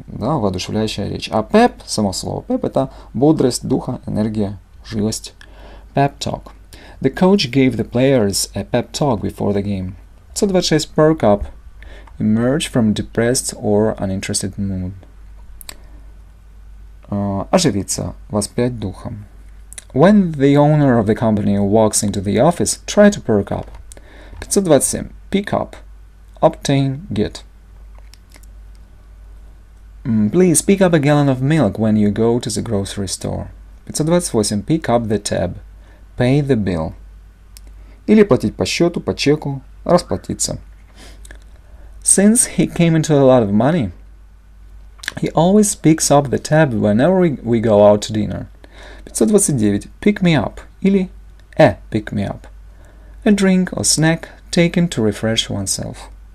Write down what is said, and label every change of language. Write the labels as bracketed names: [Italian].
[Russian] Да, воодушевляющая речь. А pep, само слово pep, это бодрость духа, энергия, живость. [English] Pep talk. The coach gave the players a pep talk before the game. 526. Perk up. Emerge from depressed or uninterested mood. [Russian] Оживиться, воспрять духом. [English] When the owner of the company walks into the office, try to perk up. 527. Pick up. Obtain, get. Please pick up a gallon of milk when you go to the grocery store. 528. Pick up the tab. Pay the bill. [Russian] Или платить по счету, по чеку, расплатиться. [English] Since he came into a lot of money, he always picks up the tab whenever we go out to dinner. 529. Pick me up. Или pick me up. A drink or snack taken to refresh oneself.